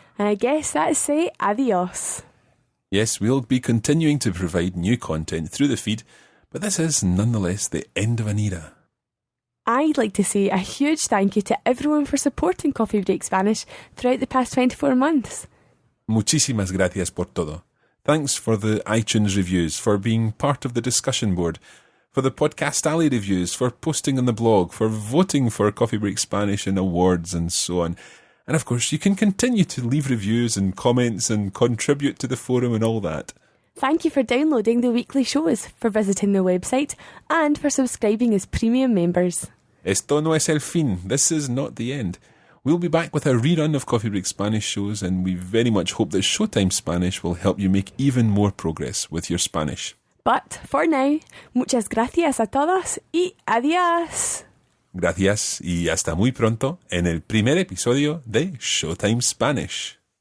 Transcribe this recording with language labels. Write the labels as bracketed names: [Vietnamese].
[English] And I guess that's say adios. Yes, we'll be continuing to provide new content through the feed, but this is nonetheless the end of an era. I'd like to say a huge thank you to everyone for supporting Coffee Break Spanish throughout the past 24 months. [Spanish] Muchísimas gracias por todo. [English] Thanks for the iTunes reviews, for being part of the discussion board, for the Podcast Alley reviews, for posting on the blog, for voting for Coffee Break Spanish in awards and so on. And of course, you can continue to leave reviews and comments and contribute to the forum and all that. Thank you for downloading the weekly shows, for visiting the website, and for subscribing as premium members. [Spanish] Esto no es el fin. [English] This is not the end. We'll be back with a rerun of Coffee Break Spanish shows, and we very much hope that Showtime Spanish will help you make even more progress with your Spanish. But for now, [Spanish] muchas gracias a todos y adiós. Gracias y hasta muy pronto en el primer episodio de Showtime Spanish.